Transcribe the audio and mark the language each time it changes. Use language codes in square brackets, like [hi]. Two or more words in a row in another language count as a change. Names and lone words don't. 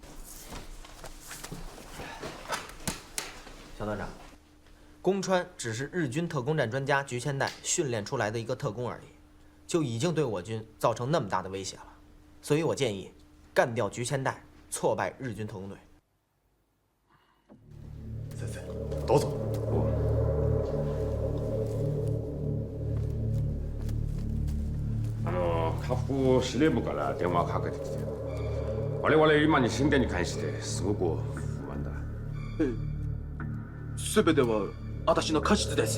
[zh] 肖团长，宫川只是日军特工战专家菊千代训练出来的一个特工而已，就已经对我军造成那么大的威胁了，所以我建议干掉菊千代，挫败日军特工队。 [ja] 先生，どうぞ。下腹司令部から電話かけてきて、我々今に進展に関してすごく不安だ。全ては私の過失です。